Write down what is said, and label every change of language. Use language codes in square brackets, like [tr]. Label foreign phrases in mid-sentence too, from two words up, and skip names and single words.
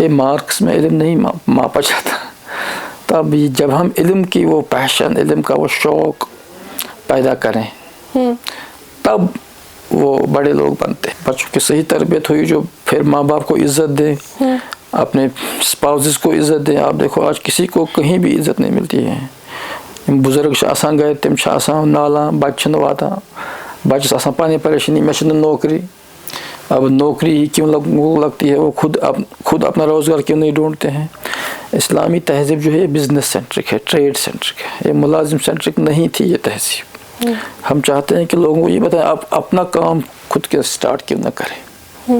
[ur] یہ مارکس میں علم نہیں ماپا جاتا. تب جب ہم علم کی وہ پیشن, علم کا وہ شوق پیدا کریں, تب وہ بڑے لوگ بنتے ہیں. بچوں کی صحیح تربیت ہوئی جو پھر ماں باپ کو عزت دیں, اپنے اسپاؤزز کو عزت دیں. آپ دیکھو آج کسی کو کہیں بھی عزت نہیں ملتی ہے. بزرگ آسان گئے تم آسان نالا بچہ واتا, بچس آسان پانی پریشانی میں نوکری. اب نوکری ہی کیوں لگتی ہے, وہ خود اپنا روزگار کیوں نہیں ڈھونڈتے ہیں؟ اسلامی تہذیب جو ہے یہ [en] business centric [ur] ہے, [en] trade centric [ur] ہے, یہ ملازم سینٹرک نہیں تھی یہ تہذیب. ہم چاہتے ہیں کہ لوگوں کو یہ بتائیں آپ اپنا کام خود کے سٹارٹ کیوں نہ کریں.